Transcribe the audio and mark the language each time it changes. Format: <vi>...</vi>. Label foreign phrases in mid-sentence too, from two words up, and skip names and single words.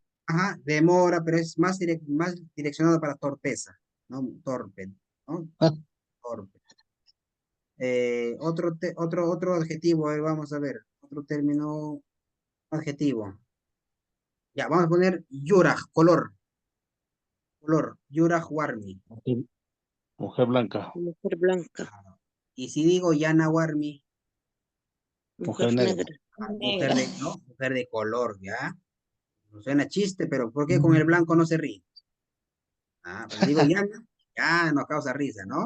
<es>Ajá, demora, pero es más, más direccionado para torpeza, ¿no? Torpe, ¿no? Ah, Torpe. Otro adjetivo, vamos a ver, otro término adjetivo. Ya, vamos a poner yuraj, color,</es> <qu>yuraj warmi.</qu> <es>mujer blanca. Mujer blanca, Y si digo</es> <qu>yana warmi,</qu> <es>Mujer mujer negra. negra. mujer Negra. ¿no? Mujer de color, ¿ya? No suena chiste, pero ¿por qué con el blanco no se ríe? Ah, pero digo yana, ya no causa risa, ¿no?</es>